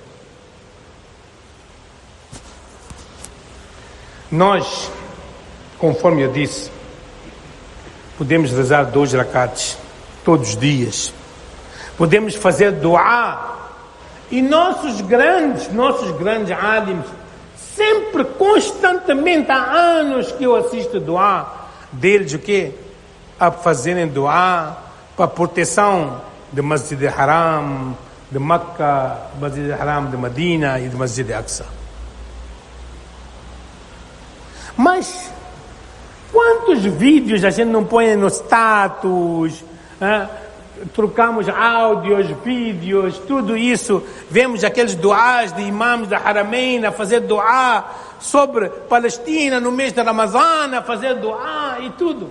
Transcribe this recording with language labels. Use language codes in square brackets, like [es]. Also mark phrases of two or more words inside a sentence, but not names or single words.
[pt] Nós, conforme eu disse, podemos rezar 2 rakats todos os dias. Podemos fazer duá E nossos grandes álims, sempre, constantemente, há anos que eu assisto doá deles, o quê? A fazerem doá para a proteção do Masjid al-Haram, de Meca, Masjid al-Haram de Medina e do Masjid al-Aqsa. Mas quantos vídeos a gente não põe no status, trocamos áudios, vídeos, tudo isso, vemos aqueles duás de imãs da Haramain a fazer duá sobre Palestina no mês de Ramadã, a fazer duá e tudo.